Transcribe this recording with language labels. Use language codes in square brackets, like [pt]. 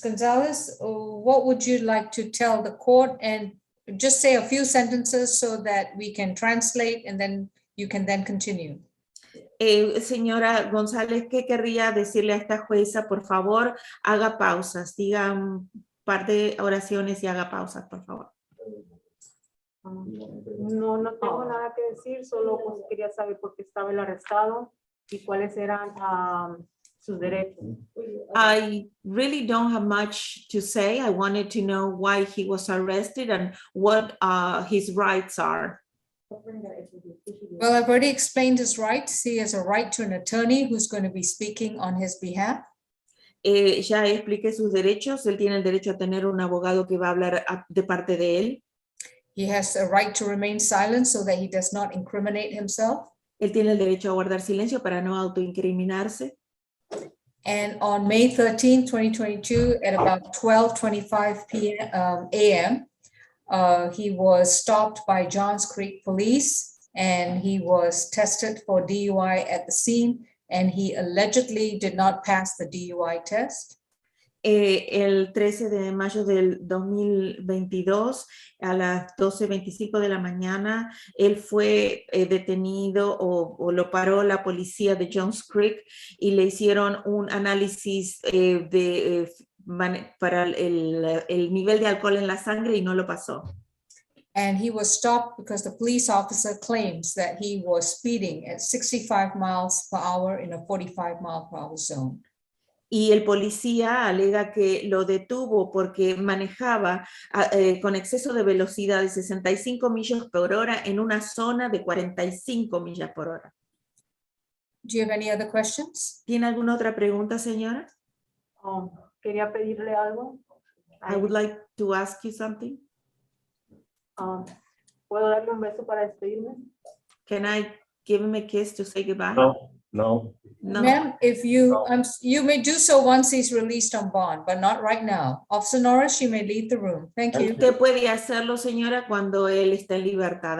[en] Gonzalez, what would you like to tell the court? And just say a few sentences so that we can translate and then you can then continue. [es] Señora González, ¿qué querría decirle a esta jueza? Por favor, haga pausas, diga un par de oraciones y haga pausas, por favor. No tengo nada que decir, solo pues quería saber por qué estaba el arrestado ¿Y cuáles eran sus derechos? [en] I really don't have much to say. I wanted to know why he was arrested and what his rights are. Well, I've already explained his rights. He has a right to an attorney who's going to be speaking on his behalf. [es] Ya expliqué sus derechos. Él tiene el derecho a tener un abogado que va a hablar de parte de él. [en] He has a right to remain silent so that he does not incriminate himself. [es] Él tiene el derecho a guardar silencio para no autoincriminarse. [en] And on May 13, 2022, at about 12:25 a.m., he was stopped by Johns Creek Police and he was tested for DUI at the scene, and he allegedly did not pass the DUI test. [es] El 13 de mayo del 2022, a las 12:25 de la mañana, él fue detenido o lo paró la policía de Johns Creek y le hicieron un análisis para el nivel de alcohol en la sangre y no lo pasó. [en] And he was stopped because the police officer claims that he was speeding at 65 miles per hour in a 45 mile per hour zone. [es] Y el policía alega que lo detuvo porque manejaba con exceso de velocidad de 65 millas por hora en una zona de 45 millas por hora. [en] Do you have any other questions? [es] ¿Tiene alguna otra pregunta, señora? Quería pedirle algo. [en] I would like to ask you something. [es] ¿Puedo darle un beso para despedirme? [en] Can I give him a kiss to say goodbye? No. Ma'am, if you you may do so once he's released on bond, but not right now. Officer Norris, you may leave the room. Thank you. [es] Usted puede hacerlo, señora, cuando él está en libertad.